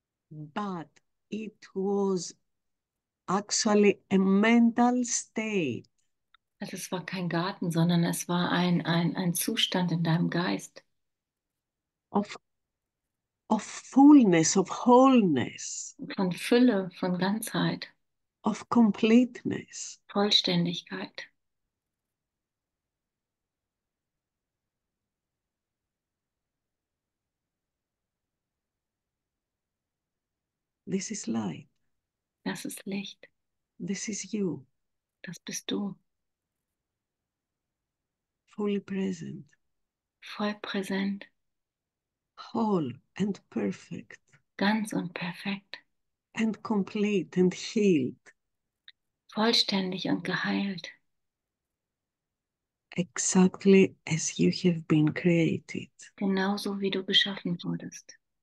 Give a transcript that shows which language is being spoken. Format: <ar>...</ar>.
<en>But it was actually a mental state.</en> <de>Also es war kein Garten, sondern es war ein Zustand in deinem Geist.</de> <en>Of fullness, of wholeness,</en> <de>Von Fülle, von Ganzheit,</de> <en>of completeness.</en> <de>Vollständigkeit.</de> <en>This is light.</en> <de>Das ist Licht.</de> <en>This is you,</en> <de>Das bist du.</de> <en>fully present,</en> <de>Voll präsent,</de> <en>whole and perfect,</en> <de>ganz und perfekt,</de> <en>and complete and healed,</en> <de>vollständig und geheilt.</de> <en>exactly as you have been created.</en> <de>Genauso wie du geschaffen wurdest.</de>